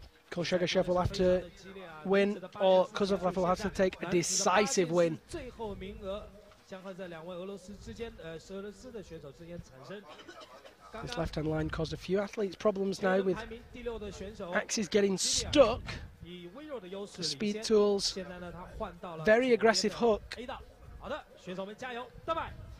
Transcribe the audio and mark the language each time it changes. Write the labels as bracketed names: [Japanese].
[English] Kolshegashev will have to win, or Kozlovlev will have to take a decisive win. [Chinese] 将会在两位俄罗斯的选手之间产生。 [English] This left-hand line caused a few athletes problems now with axes getting stuck. The speed tools, very aggressive hook. [Chinese] 好的，选手们加油，拜拜。